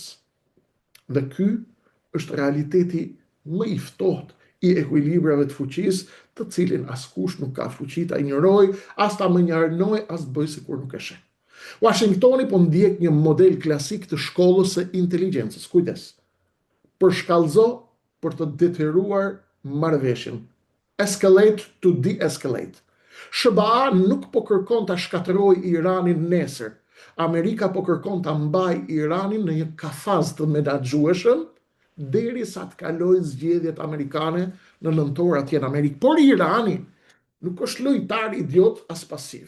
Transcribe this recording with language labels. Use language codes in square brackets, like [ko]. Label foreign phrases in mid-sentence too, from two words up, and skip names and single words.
[sq] Dhe ky është realiteti më i ftohtë i ekuilibrave të fuqisë, të cilin askush nuk ka fuqi ta injoroj, as ta mënjarnoj, as bëj sikur nuk e sheh. Washingtoni po ndjek një model klasik të shkollës së inteligjencës. Kujdes. Përshkallëzo për të detyruar marrëveshjen. [en] Escalate to de-escalate. [sq] SBA nuk po kërkon ta shkatërrojë Iranin nesër. Amerika po kërkon ta mbajë Iranin në një kafaz të menaxhueshëm derisa të kalojë zgjedhjet amerikane në nëntor atje në Amerikë. Por Irani nuk është lojtar idiot as pasiv.